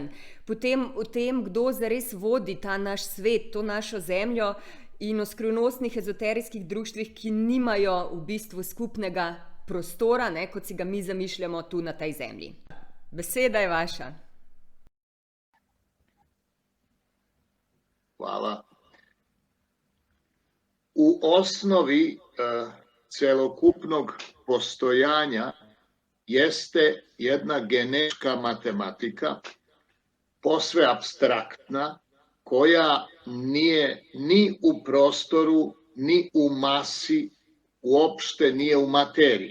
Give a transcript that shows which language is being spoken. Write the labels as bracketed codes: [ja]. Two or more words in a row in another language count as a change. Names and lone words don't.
[sl] Potem o tem, kdo zares vodi ta naš svet, to našo zemljo, in o skrivnostnih ezoterijskih društvih, ki nimajo v bistvu skupnega prostora, kot si ga mi zamišljamo tu na tej zemlji. Beseda je vaša. Hvala. [sr] U osnovi celokupnog postojanja jeste jedna genetička matematika, posve apstraktna, koja nije ni u prostoru, ni u masi, uopšte nije u materiji.